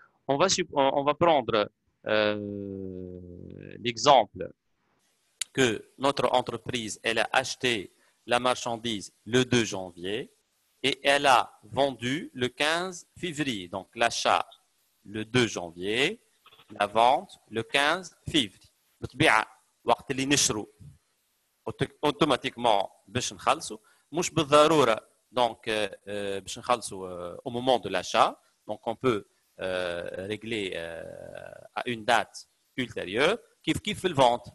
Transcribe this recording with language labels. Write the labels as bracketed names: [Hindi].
[French] On va prendre l'exemple que notre entreprise, elle a acheté la marchandise le 2 janvier et elle a vendu le 15 février. Donc, l'achat le 2 janvier, la vente le 15 février. [Arabic] بالطبيعة وقت اللي نشروا automatiquement باش نخلصوا مش بالضرورة donc باش نخلصوا [French] au moment de l'achat. Donc, on peut régler à une date ultérieure. Kiff le vente.